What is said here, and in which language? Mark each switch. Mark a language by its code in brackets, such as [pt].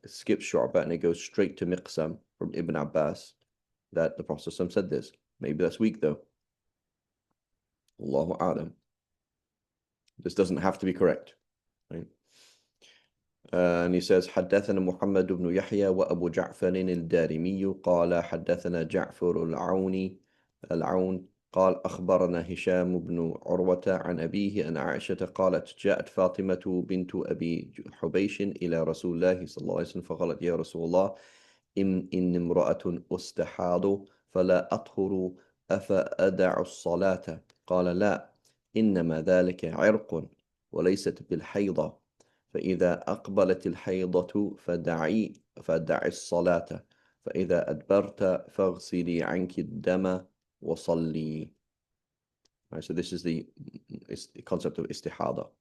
[en] It skips Shu'bah and it goes straight to Miqsam from Ibn Abbas, that the Prophet said this. Maybe that's weak though. Allahu A'lam. This doesn't have to be correct, right? And he says, [ar] حدثنا محمد بن يحيى وأبو جعفر الدارمي قال حدثنا جعفر العون قال أخبرنا هشام بن عروة عن أبيه أن عائشة قالت جاءت فاطمة بنت أبي حبيش إلى رسول الله صلى الله عليه وسلم فقالت يا رسول الله إن امرأة أستحاض فلا أطهر أفأدع الصلاة قال لا إنما ذلك عرق وليست بالحيضة فإذا أقبلت الحيضة فدعي الصلاة فإذا أدبرت فاغسلي عنك الدم وصلي. [en] Right, so this is the concept of istihada.